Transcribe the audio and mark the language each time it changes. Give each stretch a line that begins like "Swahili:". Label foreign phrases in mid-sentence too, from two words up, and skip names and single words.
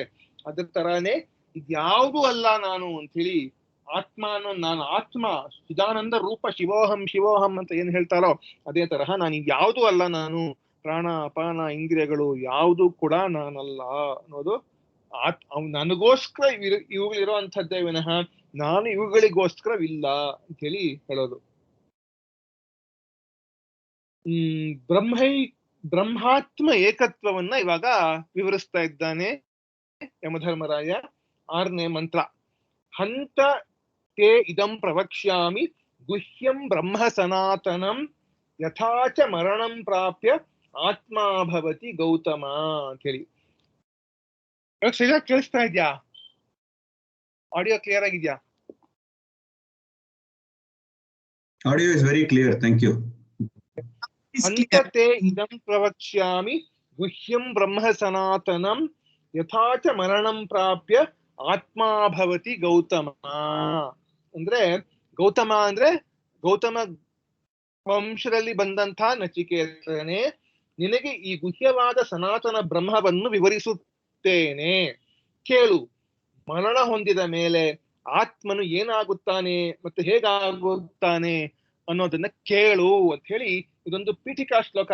Kannada: ಅದ್ರ ತರಾನೇ ಇದ್ಯಾವುದೂ ಅಲ್ಲ ನಾನು ಅಂತ ಹೇಳಿ ಆತ್ಮ ಅನ್ನೋ ನಾನು ಆತ್ಮ
Sanskrit: ಚಿದಾನಂದ ರೂಪ ಶಿವೋಹಂ ಶಿವೋಹಂ
Kannada: ಅಂತ ಏನ್ ಹೇಳ್ತಾರೋ ಅದೇ ತರಹ ನಾನು ಇದ್ಯಾವುದೂ ಅಲ್ಲ, ನಾನು ಪ್ರಾಣ ಅಪಾನ ಇಂದ್ರಿಯಗಳು ಯಾವುದು ಕೂಡ ನಾನಲ್ಲ ಅನ್ನೋದು ನನಗೋಸ್ಕರ ಇವುಗಳಿರುವಂಥದ್ದೇ ವಿನಃ ನಾನು ಇವುಗಳಿಗೋಸ್ಕರವಿಲ್ಲ ಅಂತ ಹೇಳಿ ಹೇಳೋದು. ಬ್ರಹ್ಮಾತ್ಮ ಏಕತ್ವವನ್ನ ಇವಾಗ ವಿವರಿಸ್ತಾ ಇದ್ದಾನೆ ಯಮಧರ್ಮರಾಯ. 6ನೇ ಮಂತ್ರ.
Sanskrit: ಹಂತ ತೇ ಇದಂ ಪ್ರವಕ್ಷ್ಯಾಮಿ ಗುಹ್ಯಂ ಬ್ರಹ್ಮ ಸನಾತನಂ ಯಥಾಚ ಮರಣಂ ಪ್ರಾಪ್ಯ ಆತ್ಮ ಭವತಿ ಗೌತಮ
Kannada: ಅಂತ ಹೇಳಿ. ಸರಿಯಾಗಿ ಕೇಳಿಸ್ತಾ ಇದ್ಯಾ?
English: audio clear
Kannada: ಆಗಿದ್ಯಾ?
English: Audio is very clear. Thank you.
Sanskrit: ಹಂತತೆ ಇದಂ ಪ್ರವಕ್ಷ್ಯಾಮಿ ಗುಹ್ಯಂ ಬ್ರಹ್ಮ ಸನಾತನಂ ಯಥಾಚ ಮರಣಂ ಪ್ರಾಪ್ಯ ಆತ್ಮ ಭವತಿ ಗೌತಮ.
Kannada: ಅಂದ್ರೆ ಗೌತಮ ಅಂದ್ರೆ ಗೌತಮ ವಂಶದಲ್ಲಿ ಬಂದಂಥ ನಚಿಕೇತನೇ, ನಿನಗೆ ಈ ಗುಹ್ಯವಾದ ಸನಾತನ ಬ್ರಹ್ಮವನ್ನು ವಿವರಿಸುತ್ತೇನೆ, ಕೇಳು. ಮರಣ ಹೊಂದಿದ ಮೇಲೆ ಆತ್ಮನು ಏನಾಗುತ್ತಾನೆ ಮತ್ತೆ ಹೇಗಾಗುತ್ತಾನೆ ಅನ್ನೋದನ್ನ ಕೇಳು ಅಂತ ಹೇಳಿ ಇದೊಂದು ಪೀಠಿಕಾ ಶ್ಲೋಕ.